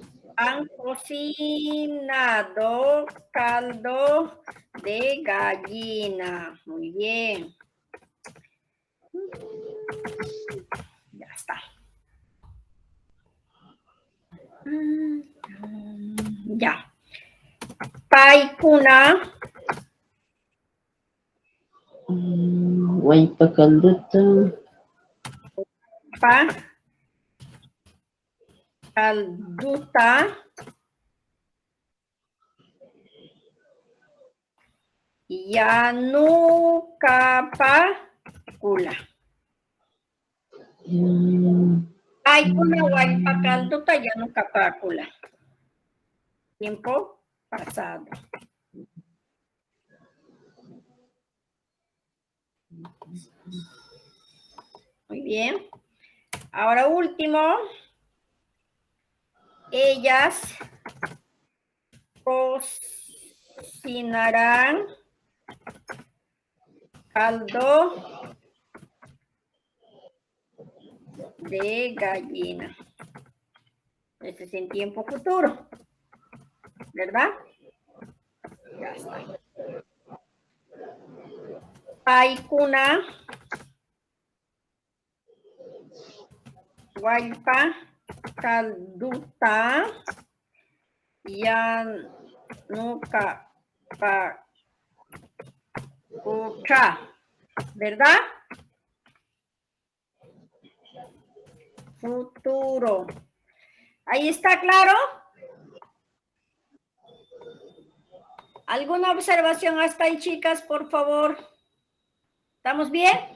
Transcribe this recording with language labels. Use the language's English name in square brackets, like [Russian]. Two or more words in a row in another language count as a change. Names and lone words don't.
[Spanish] Han cocinado caldo de gallina. Muy bien. Ya está. Ya. [Quechua] Paikuna. Wallpa calduta. Calduta. Yanukapakula. Paikuna wallpa calduta yanukapakula. [Spanish] Tiempo pasado. Muy bien. Ahora último. Ellas cocinarán caldo de gallina. Este es en tiempo futuro. ¿Verdad? Ya está. [Quechua] Paikuna wallpa calduta yanukapakula, [Spanish] ¿verdad? Futuro. ¿Ahí está claro? ¿Alguna observación hasta ahí, chicas, por favor? ¿Estamos bien?